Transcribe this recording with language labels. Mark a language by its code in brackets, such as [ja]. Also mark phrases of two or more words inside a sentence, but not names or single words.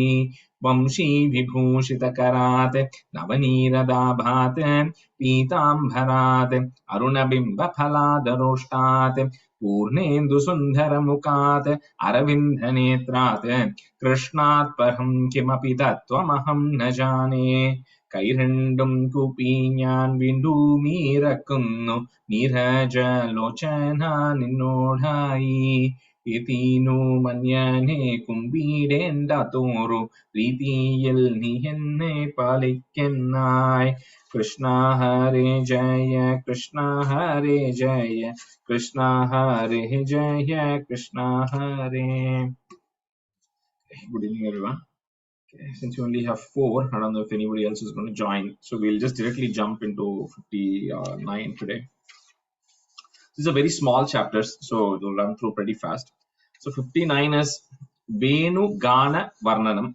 [sa] वंशीविभूषितकरात् नवनीरदाभात् पीताम्बरात् अरुणबिम्बफलादरोष्टात् पूर्णेन्दुसुन्दरमुखात् अरविन्दनेत्रात् कृष्णात् परं किमपि तत्त्वमहं न जाने। [ml] കൈരണ്ടും കൂപ്പി ഞാൻ വീണ്ടുമീറക്കുന്നു നീരജലോചന നിന്നോടായി. എതീനു മഞ്ഞനെ കുമ്പിടേണ്ട തോറു പ്രീതിയിൽ നീ എന്നെ പാലിക്കുന്നായി. [sa] കൃഷ്ണ ഹരേ ജയ കൃഷ്ണ ഹരേ ജയ കൃഷ്ണ ഹരേ ജയ കൃഷ്ണ ഹരേ. [en] Good evening everyone. Okay, since you only have 4, I don't know if anybody else is going to join. So we'll just directly jump into 59 today. These are very small chapters, so we'll run through pretty fast. So 59 is Venu Gana Varnanam.